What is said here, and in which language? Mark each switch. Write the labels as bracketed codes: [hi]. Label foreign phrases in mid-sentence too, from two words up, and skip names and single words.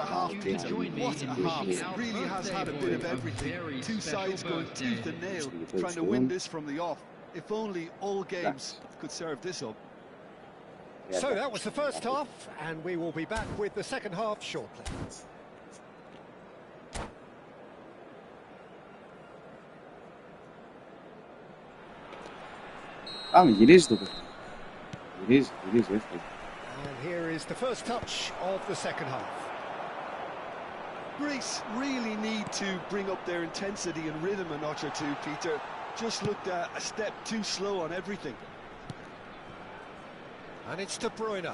[en] to half, ask you Peter. to join me What a in half. wishing It our really has birthday had a bit of boy a everything. very Two special sides going birthday. tooth and nail, trying to win this from the off. If only all games could serve this up. So that was the first half, and we will be back with the second half shortly. [el] Πάμε, γυρίζει το παιχνίδι. Γυρίζει, εύκολα. [en] And here is the first touch of the second half. Greece really need to bring up their intensity and rhythm a notch or two, Peter. Just looked a step too slow on everything. And it's De Bruyne.